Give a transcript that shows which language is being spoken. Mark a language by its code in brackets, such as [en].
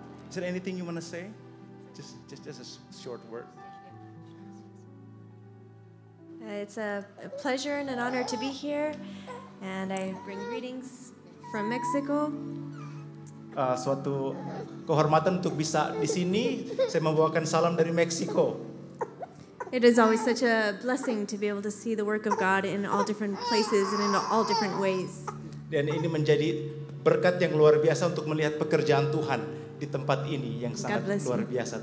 [en] Is there anything you want to say? Just a short word. It's a pleasure and an honor to be here, and I bring greetings from Mexico. [id] Suatu kehormatan untuk bisa di sini. Saya membawakan salam dari Meksiko. [en] It is always such a blessing to be able to see the work of God in all different places and in all different ways. [id] Dan ini menjadi berkat yang luar biasa untuk melihat pekerjaan Tuhan di tempat ini yang sangat luar biasa.